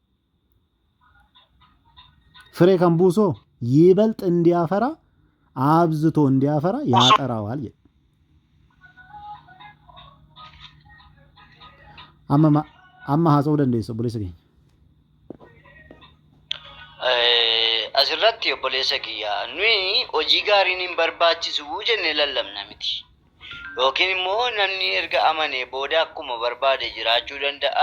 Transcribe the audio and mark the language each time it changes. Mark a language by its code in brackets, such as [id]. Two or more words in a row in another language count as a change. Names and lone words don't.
[am] ፍሬ [om] kan buusoo [am] ይበልጥ እንዲያፈራ አብዝቶ እንዲያፈራ ያጠራዋል ይላል። [om] amma haasa'uu dandeessa obboleessa keenya. Asirratti obboleessa kiyya nuyi hojii gaariin hin barbaachisu jennee lallabna miti. Yookiin immoo namni erga amanee booda akkuma barbaade jiraachuu danda'a.